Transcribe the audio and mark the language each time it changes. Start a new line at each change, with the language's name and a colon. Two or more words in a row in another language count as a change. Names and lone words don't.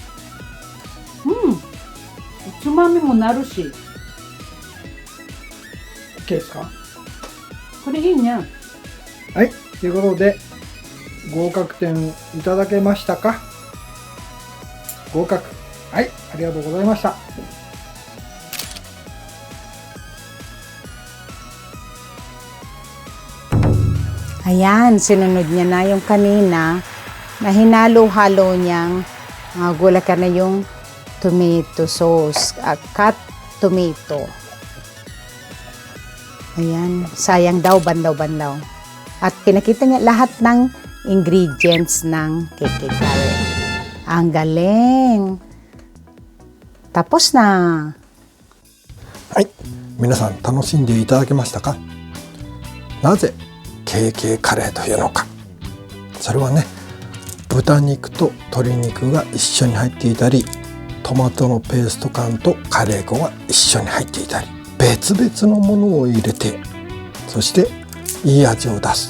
Japanese: おつまみもなるし。 OK ですか？これいいね。はい、ということで合格点いただけましたか？合格。はい、ありがとうございました。
Filipino: Ayan, sinunod niya na yung kanina na hinalo-halo niyang gulay na yung
English: tomato sauce, cut tomato.
Filipino: Ayan, sayang daw, bandaw-bandaw. At pinakita niya lahat ng ingredients ng KK curry. Ang galing! Tapos na!
Japanese: はい、皆さん楽しんでいただけましたか？なぜKKカレーというのか。それはね、豚肉と鶏肉が一緒に入っていたり、トマトのペースト感とカレー粉が一緒に入っていたり、 別々のものを入れて、そしていい味を出す。